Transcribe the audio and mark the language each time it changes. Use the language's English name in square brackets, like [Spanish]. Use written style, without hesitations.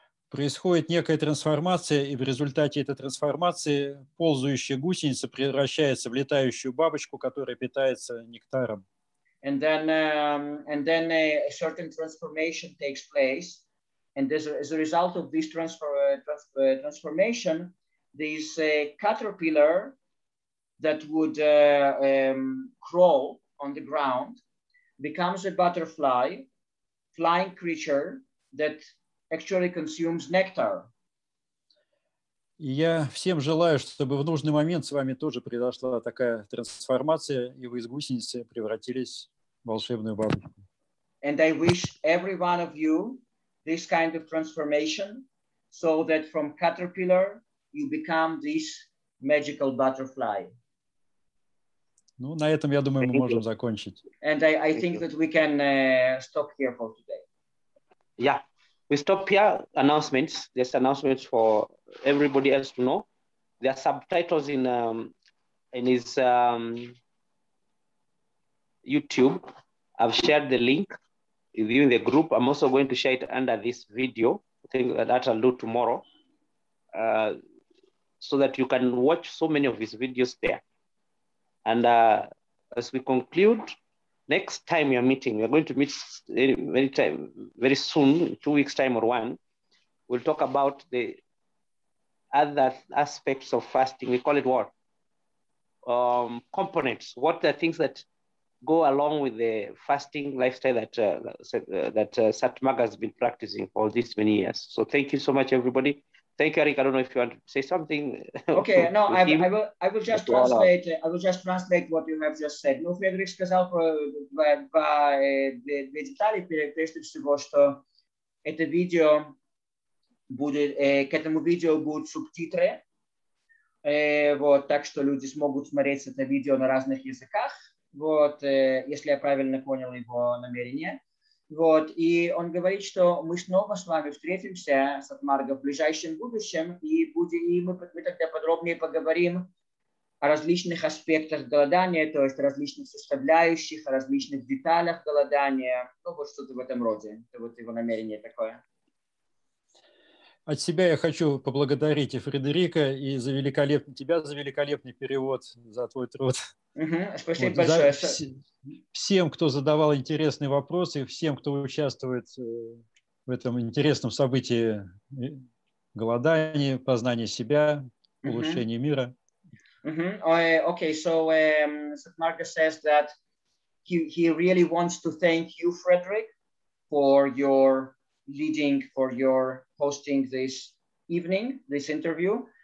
[Russian] Происходит некая трансформация, и в результате этой трансформации ползающая гусеница превращается в летающую бабочку, которая питается нектаром. [English] And then a certain transformation takes place, and as a result of this transformation, this caterpillar that would crawl on the ground becomes a butterfly, flying creature that actually consumes nectar. [Russian] И я всем желаю, чтобы в нужный момент с вами тоже произошла такая трансформация, и вы из гусеницы превратились в волшебную бабочку. [English] And I wish every one of you this kind of transformation, so that from caterpillar you become this magical butterfly. [Russian] Ну, на этом, я думаю, мы можем закончить. [English] And I think that we can stop here for today. Yeah, we stop here. Announcements. There's announcements for everybody else to know. There are subtitles in his YouTube. I've shared the link with you in the group. I'm also going to share it under this video. I think that I'll do tomorrow, so that you can watch so many of his videos there. And as we conclude, next time we are meeting, we are going to meet very soon, 2 weeks time or one. We'll talk about the other aspects of fasting. We call it what? Components. What are things that go along with the fasting lifestyle that Sat Marga has been practicing for these many years. So thank you so much, everybody. Thank you, Eric. I don't know if you want to say something. Okay, no, I will just translate. I will just translate what you have just said. [Russian] Ну, Фредерик сказал про две детали, прежде всего, что это видео к этому видео будут субтитры, вот, так что люди смогут смотреть это видео на разных языках, вот, если я правильно понял его намерение. Вот, и он говорит, что мы снова с вами встретимся, Сатмарга, в ближайшем будущем, и мы тогда подробнее поговорим о различных аспектах голодания, то есть различных составляющих, о различных деталях голодания, ну вот что-то в этом роде. Это вот его намерение такое. От себя я хочу поблагодарить и Фредерика, и за великолепный перевод, за твой труд. Спасибо большое. Всем, кто задавал интересные вопросы, всем, кто участвует в этом интересном событии голодания, познания себя, улучшения мира. [English] Okay, so Satmarga says that he really wants to thank you, Frederick, for your leading, for your hosting this evening, this interview.